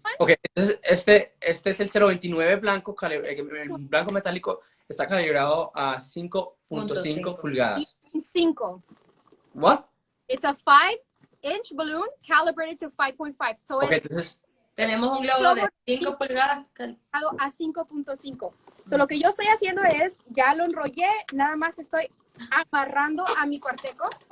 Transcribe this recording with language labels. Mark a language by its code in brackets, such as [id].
[es] Okay, este es el 029 blanco, el blanco metálico está calibrado a 5.5 pulgadas. 5. [en] What? It's a 5-inch balloon calibrated to 5.5. So Okay, it's [es] tenemos un globo de 5 pulgadas a 5.5. So lo que yo estoy haciendo es, ya lo enrollé, nada más estoy amarrando a mi cuarteco.